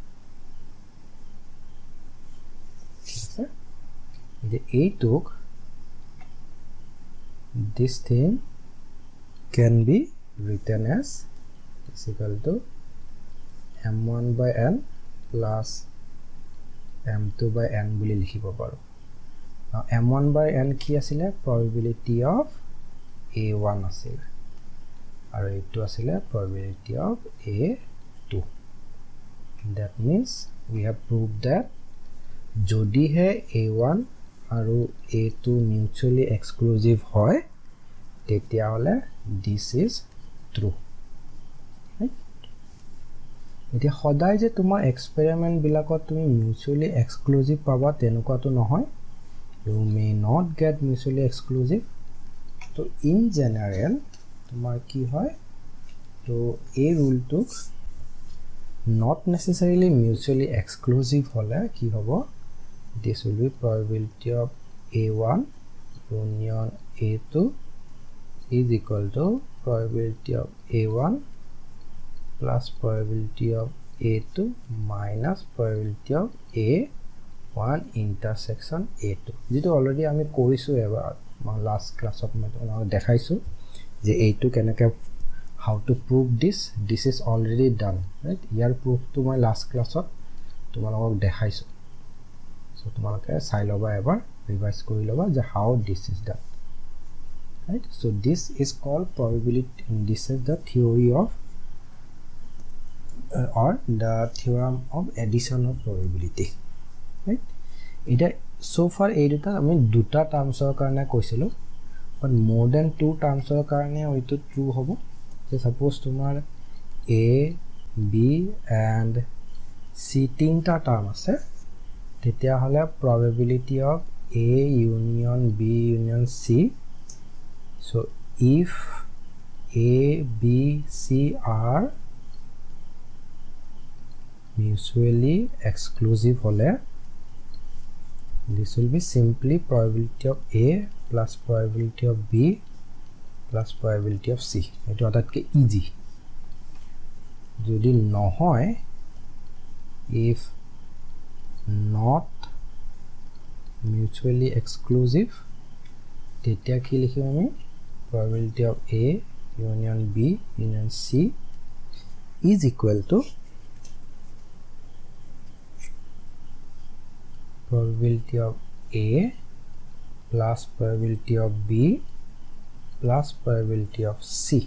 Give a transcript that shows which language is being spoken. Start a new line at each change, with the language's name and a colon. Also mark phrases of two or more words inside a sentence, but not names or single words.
English: okay, the a2 this thing can be written as is equal to m1 by n plus m2 by n
Assamese: বুলি লিখিব পাৰো।
English: now m1 by n
Assamese: কি আছিলে,
English: probability of a1
Assamese: আছিলে আৰু এইটো আছিলে
English: probability of a2। that means we have proved that যদিহে a1 আৰু a2 mutually exclusive হয়
Assamese: তেতিয়া হলে
English: this is true।
Assamese: এতিয়া সদায় যে তোমাৰ এক্সপেৰিমেন্ট বিলাকত তুমি
English: mutually exclusive
Assamese: পাবা তেনেকুৱাটো নহয়,
English: you may not get mutually exclusive।
Assamese: তো in general তোমাৰ কি হয়, তো এই ৰুলটো
English: not necessarily mutually exclusive
Assamese: হলে কি হ'ব,
English: this will be probability of a1 union a2 is equal to probability of a1 plus probability of a2 minus probability of a1 intersection a2
Assamese: যেটো অলৰেডি আমি কৰিছো এবাৰ লাষ্ট ক্লাছত মই তোমাক দেখাইছো যে
English: a2 কেনেকৈ how to prove this is already done, right?
Assamese: ইয়াৰ proof to মই last classত তোমালোকক দেখাইছো, so তোমালোকে চাই লবা এবাৰ ৰিভাইজ কৰি লবা যে
English: how this is done, right? so this is called probability, this is the theory of or the theorem of addition of probability, right?
Assamese: এটা so far এই দুটা আমি দুটা টার্মসৰ কাৰণে কৈছিলো, but
English: more than two
Assamese: টার্মসৰ কাৰণে হয়তো ট্ৰু হ'ব।
English: so suppose তোমাৰ a b and c
Assamese: তিনটা টার্ম আছে তেতিয়া হলে
English: probability of a union b union c, so if a b c are mutually exclusive hole this will be simply probability of a plus probability of b plus probability of c।
Assamese: এইটো আটাইতকৈ easy যদি নহয়
English: if not mutually exclusive
Assamese: তেতিয়া কি লিখিম আমি
English: probability of a union b union c is equal to probability of a plus probability of b plus probability of c